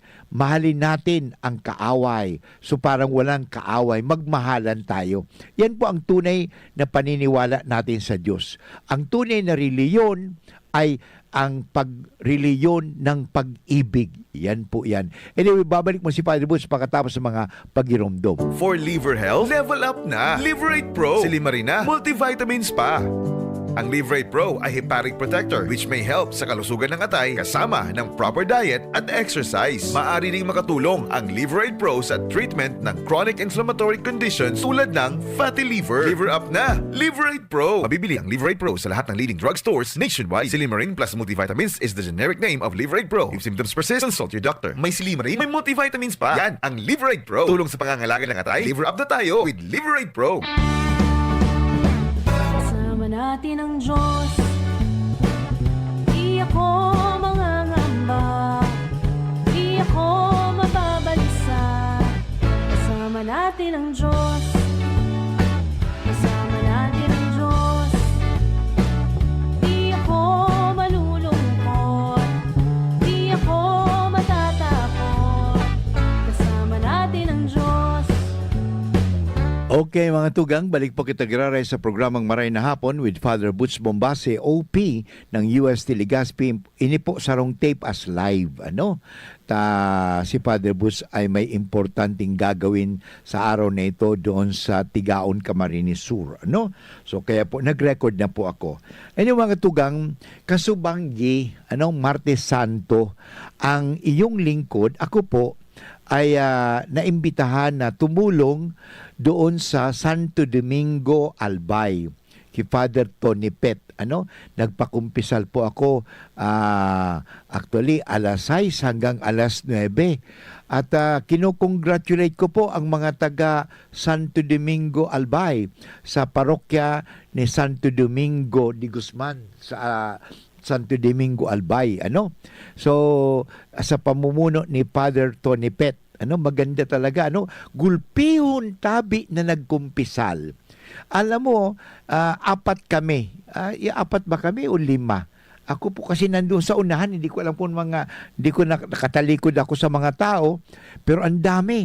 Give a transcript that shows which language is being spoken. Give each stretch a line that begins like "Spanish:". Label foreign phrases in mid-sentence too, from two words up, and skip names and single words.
Filipino: Mahalin natin ang kaaway. So parang walang kaaway, magmahalan tayo. Yan po ang tunay na paniniwala natin sa Diyos. Ang tunay na reliyon ay ang pagreliyon ng pag-ibig. Yan po yan. Anyway, babalik mo si Father Butch pagkatapos sa mga pagiromdom.
English: For liver health, level up na. Liverate Pro. Silimarina, multivitamins pa.
Filipino: Ang Liverate Pro ay
English: hepatic protector which may help
Filipino: sa kalusugan ng atay kasama ng
English: proper diet
Filipino: at exercise. Maaari ding makatulong ang Liverate Pro sa treatment ng
English: chronic inflammatory conditions
Filipino: tulad ng
English: fatty liver. Liver up na! Liverate Pro!
Filipino: Mabibili ang Liverate Pro sa lahat ng
English: leading drugstores nationwide. Silimarin plus multivitamins is the generic name of Liverate Pro. If symptoms persist, consult your doctor.
Filipino: May silimarin, may multivitamins pa. Yan ang Liverate Pro. Tulong sa pangangalaga ng atay.
English: Liver up
Filipino: na tayo with Liverate Pro. Natin ang Diyos, di ako mangangamba, di ako mababalisa. Kasama natin ang Diyos, kasama natin ang Diyos. Di ako malulungkot, di ako matatakot. Kasama natin ang Diyos.
Bikol: Okay mga tugang, balik po kita giraray sa programang Maray na Hapon with Father Butch Bombase, OP ng UST Legazpi. Ini po sarong tape as live.
Filipino: Si Father Butch ay may importanteng gagawin sa araw na ito doon sa Tigaon, Camarines Sur. So kaya po nag-record na po ako. Mga tugang, kasubanggi, Martes Santo, ang iyong lingkod, ako po, ay naimbitahan na tumulong doon sa Santo Domingo Albay kay Father Tony Pet. Nagpakumpisal po ako actually alas 6 hanggang alas 9. At kinukongratulate ko po ang mga taga Santo Domingo Albay sa parokya ni Santo Domingo de Guzman sa Santo Domingo Albay. So sa pamumuno ni Father Tony Pet, maganda talaga,
Bikol: gulpihon tabi
Filipino: na nagkumpisal. Alam mo, 4 kami. 4 ba kami o 5? Ako po kasi nandoon sa unahan, hindi ko alam kung hindi ko nakatalikod ako sa mga tao, pero ang dami.